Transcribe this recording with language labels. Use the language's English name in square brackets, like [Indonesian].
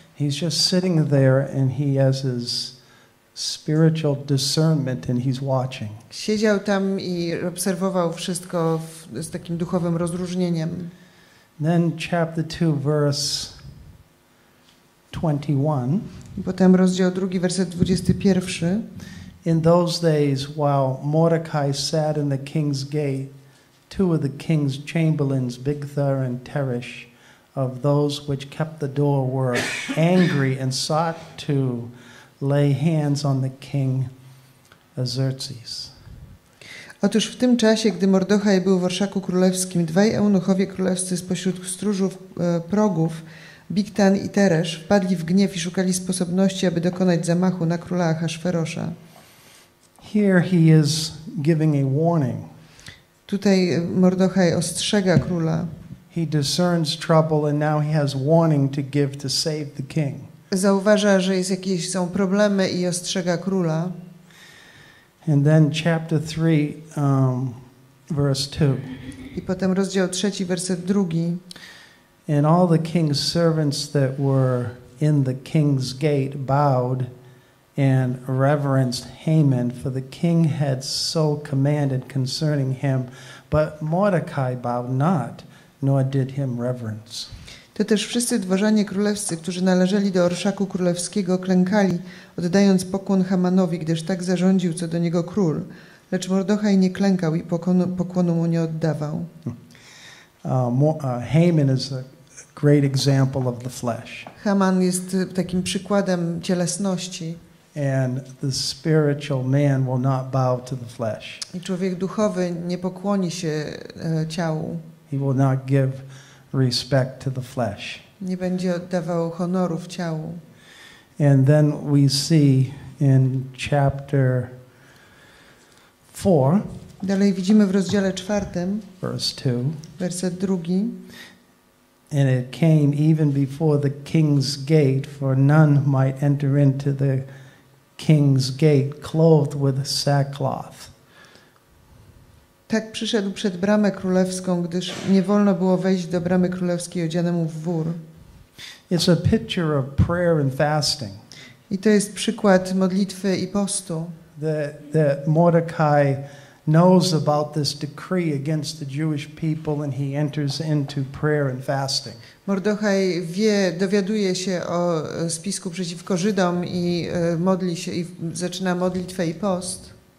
[English] He's just sitting there and he has his spiritual discernment and he's watching. [Polish] Siedział tam i obserwował wszystko z takim duchowym rozróżnieniem. [English] Then chapter 2 verse 21. [Polish] Potem rozdział 2 werset 21. [English] In those days while Mordecai sat in the king's gate, two of the king's chamberlains, Bigtha and Teresh, of those which kept the door were angry and sought to lay hands on the king Xerxes. [Polish] Otóż w tym czasie, gdy Mordechaj był w orszaku królewskim, dwaj eunuchowie królewscy spośród stróżów progów, Bigtan i Teresz, wpadli w gniew i szukali sposobności, aby dokonać zamachu na króla Ahasferosza. [English] Here he is giving a warning. [Polish] Tutaj Mordechaj ostrzega króla. [English] He discerns trouble and now he has warning to give to save the king. [Polish] Zauważa, że są problemy i ostrzega króla. [English] And then chapter 3 verse 2. [Polish] I potem rozdział 3, werset 2. [English] And all the king's servants that were in the king's gate bowed and reverenced Haman, for the king had so commanded concerning him. But Mordecai bowed not, nor did him reverence. [Polish] To też wszyscy dworzanie królewscy, którzy należeli do orszaku królewskiego, klękali, oddając pokłon Hamanowi, gdyż tak zarządził co do niego król. Lecz Mordochaj nie klękał i pokłonu mu nie oddawał. [English] Haman is a great example of the flesh. [Polish] Haman jest takim przykładem cielesności. [English] And the spiritual man will not bow to the flesh. [Polish] I człowiek duchowy nie pokłoni się ciału. [English] He will not give respect to the flesh. [Polish] Nie będzie oddawał honorów ciału. [English] And then we see in chapter 4, [Polish] dalej widzimy w rozdziale 4, [English] verse 2, [Polish] werset 2. [English] And it came even before the king's gate, for none might enter into the king's gate clothed with sackcloth. [Polish] Tak przyszedł przed bramę królewską, gdyż nie wolno było wejść do bramy królewskiej odzianemu w wór. [English] It's a picture of prayer and fasting. [Polish] I to jest przykład modlitwy i postu. [English] That Mordecai knows about this decree against the Jewish people and he enters into prayer and fasting. [Polish] Mordochaj dowiaduje się o spisku przeciwko Żydom i modli się i zaczyna modlitwę i post.